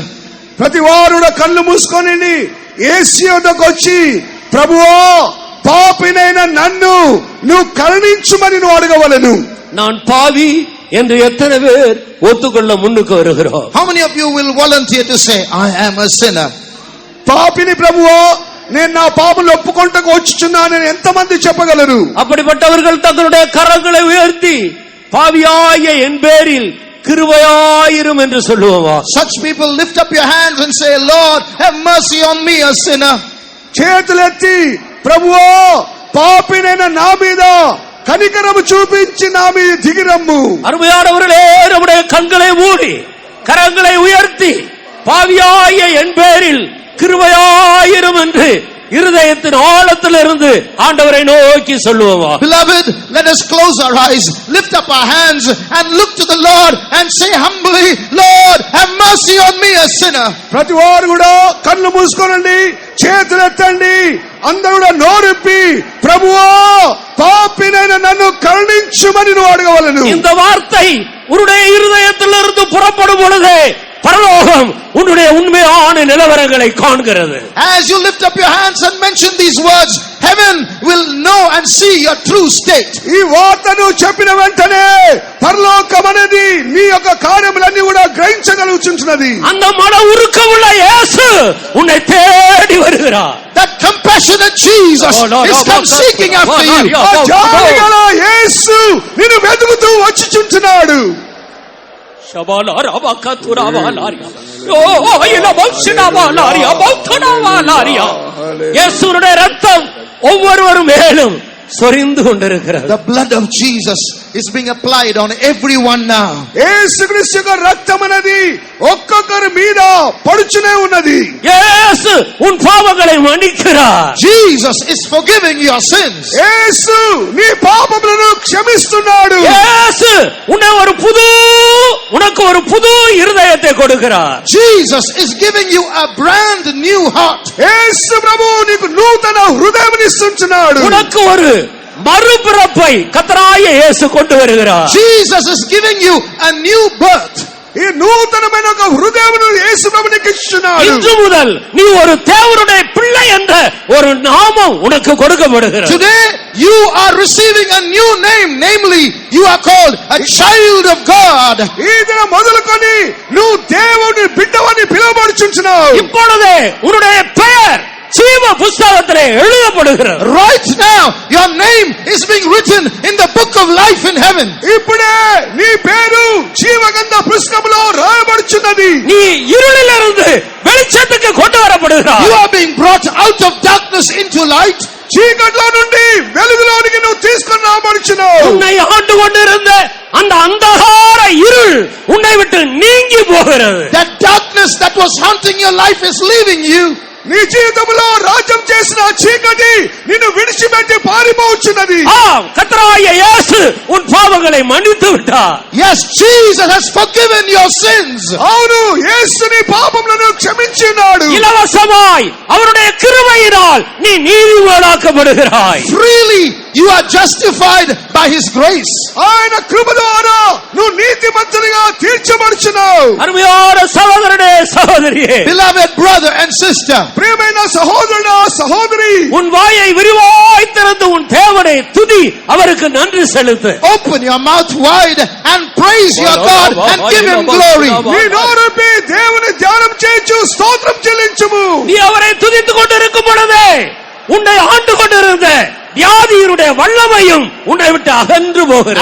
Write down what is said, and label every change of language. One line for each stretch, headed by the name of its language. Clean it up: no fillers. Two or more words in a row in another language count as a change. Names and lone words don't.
Telugu: ప్రతి వారు కళ్ళు మూసుకొని యేసు యొద్దకు వచ్చి ప్రభువా పాపినైన నన్ను నువ్వు కరుణించుమని నువ్వు అడగవలెను.
Tamil: நான் பாவி என்று எத்தனை பேர் ஒத்துக்கொள்ள முன்னுக்கு வருகிறோம்?
English: How many of you will volunteer to say, I am a sinner?
Telugu: పాపిని ప్రభువా నేను నా పాపములు ఒప్పుకొంటకు వచ్చుచున్నానని ఎంతమంది చెప్పగలరు?
Tamil: அப்படிப்பட்டவர்கள் தங்களுடைய கரங்களை உயர்த்தி பாவியாகிய என் பேரில் கிருபையாயிரும் என்று சொல்லுவோமா?
English: Such people lift up your hands and say, Lord, have mercy on me, a sinner.
Telugu: చేతులెత్తి ప్రభువా పాపినైన నా మీద కనికరము చూపించి నా మీద దిగిరమ్ము.
Tamil: அருமையானவர்களே, நம்முடைய கண்களை மூடி கரங்களை உயர்த்தி பாவியாகிய என் பேரில் கிருபையாயிரும் என்று இருதயத்தின் ஆழத்திலிருந்து ஆண்டவரை நோக்கி சொல்லுவோமா?
English: Beloved, let us close our eyes, lift up our hands and look to the Lord and say humbly, Lord, have mercy on me, a sinner.
Telugu: ప్రతి వారు కూడా కళ్ళు మూసుకోనండి, చేతులెత్తండి, అందరూ కూడా నోరిప్పి ప్రభువా పాపినైన నన్ను కరుణించుమని నువ్వు అడగవలెను.
Tamil: இந்த வார்த்தை உன்னுடைய இருதயத்திலிருந்து புறப்படும் பொழுது பரலோகம் உன்னுடைய உண்மையான நிலவரங்களை காண்கிறது.
English: As you lift up your hands and mention these words, heaven will know and see your true state.
Telugu: ఈ వార్తను చెప్పిన వెంటనే పరలోకం అనేది నీ యొక్క కార్యములన్నీ కూడా గ్రహించగలుగుచున్నది.
Tamil: அந்த மன உருக்கமுள்ள இயேசு உன்னை தேடி வருகிறார்.
English: That compassionate Jesus is come seeking after you.
Telugu: ఆ జాలిగల యేసు నిన్ను వెతుకుతూ వచ్చుచుంటున్నాడు. శబాలారా బకతురావాలారియా ఓ ఇలబౌషినావాలారియా బౌతనావాలారియా
Tamil: இயேசுவுடைய இரத்தம் ஒவ்வொருவர் மேலும் சொரிந்து கொண்டிருக்கிறது.
English: The blood of Jesus is being applied on everyone now.
Telugu: యేసుక్రీస్తు యొక్క రక్తం అనేది ఒక్కొక్కరి మీద పడుచునే ఉన్నది.
Tamil: இயேசு உன் பாவங்களை மன்னிக்கிறார்.
English: Jesus is forgiving your sins.
Telugu: యేసు నీ పాపములను క్షమిస్తున్నాడు.
Tamil: இயேசு உனக்கு ஒரு புது இருதயத்தை கொடுக்கிறார்.
English: Jesus is giving you a brand new heart.
Telugu: యేసు ప్రభువు నీకు నూతన హృదయాన్ని ఇస్తున్నాడు.
Tamil: உனக்கு ஒரு மறுபிறப்பை கர்த்தராகிய இயேசு கொண்டு வருகிறார்.
English: Jesus is giving you a new birth.
Telugu: ఈ నూతనమైన ఒక హృదయమును యేసు ప్రభువు నీకు ఇస్తున్నాడు.
Tamil: இன்று முதல் நீ ஒரு தேவனுடைய பிள்ளை என்ற ஒரு நாமம் உனக்கு கொடுக்கப்படுகிறது.
English: Today you are receiving a new name, namely you are called a child of God.
Telugu: ఈ దిన మొదలుకొని నువ్వు దేవుని బిడ్డవని పిలువబడుచున్నావు.
Tamil: இப்பொழுதே உன்னுடைய பெயர் ஜீவ புஸ்தகத்திலே எழுதப்படுகிறது.
English: Right now your name is being written in the book of life in heaven.
Telugu: ఇప్పుడే నీ పేరు జీవగ్రంథ పుస్తకములో రాయబడుచున్నది.
Tamil: நீ இருளிலிருந்து வெளிச்சத்துக்கு கொண்டு வரப்படுகிறாய்.
English: You are being brought out of darkness into light.
Telugu: చీకట్లో నుండి వెలుగులోనికి నువ్వు తీసుకొని రాబడుచున్నావు.
Tamil: உன்னை ஆண்டு கொண்டிருந்த அந்த அந்தகார இருள் உன்னை விட்டு நீங்கி போகிறது.
English: That darkness that was haunting your life is leaving you.
Telugu: నీ జీవితంలో రాజ్యం చేసిన చీకటి నిన్ను విడిచిపెట్టి పారిపోవచ్చున్నది.
Tamil: கர்த்தராகிய இயேசு உன் பாவங்களை மன்னித்து விட்டார்.
English: Yes, Jesus has forgiven your sins.
Telugu: అవును, యేసు నీ పాపములను క్షమించినాడు.
Tamil: இலவசமாய் அவருடைய கிருபையினால் நீ நீதிமானாக்கப்படுகிறாய்.
English: Freely you are justified by his grace.
Telugu: ఆయన కృప ద్వారా నువ్వు నీతిమంతునిగా తీర్చబడుచున్నావు.
Tamil: அருமையான சகோதரனே சகோதரியே,
English: Beloved brother and sister,
Telugu: ప్రియమైన సహోదరుడా సహోదరి,
Tamil: உன் வாயை விரிவாய் திறந்து உன் தேவனை துதி, அவருக்கு நன்றி செலுத்து.
English: open your mouth wide and praise your God and give him glory.
Telugu: నీ నోరుపి దేవుని ధ్యానం చేయొచ్చు, స్తోత్రం చెల్లించుము.
Tamil: நீ அவரை துதித்துக் கொண்டிருக்கும் பொழுதே உன்னை ஆண்டு கொண்டிருந்த வியாதியினுடைய வல்லமையும் உன்னை விட்டு அகன்று போகிறது.